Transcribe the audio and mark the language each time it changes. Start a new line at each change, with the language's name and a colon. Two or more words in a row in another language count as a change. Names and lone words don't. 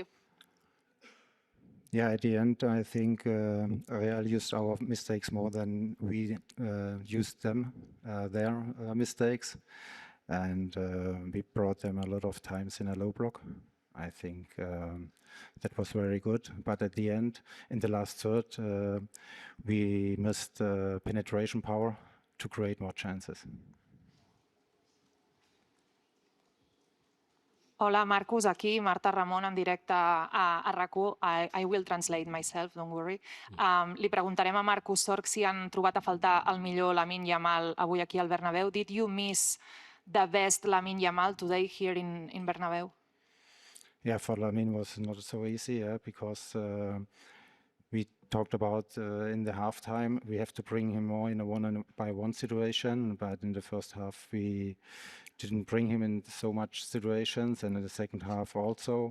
English: Yeah, at the end, I think Real used our mistakes more than we used them, their mistakes. And we brought them a lot of times in a low block. I think that was very good. But at the end, in the last third, we missed penetration power to create more chances.
Catalan: Hola, Marcus, aquí Marta Ramon en directe a RAC1.
English: I will translate myself, don't worry.
Catalan: Li preguntarem a Marcus Sorg si han trobat a faltar el millor Lamine Yamal avui aquí al Bernabéu.
English: Did you miss the best Lamine Yamal today here in Bernabéu? Yeah, for Lamine was not so easy, because we talked about in the halftime, we have to bring him more in a one-by-one situation, but in the first half we didn't bring him in so much situations, and in the second half also.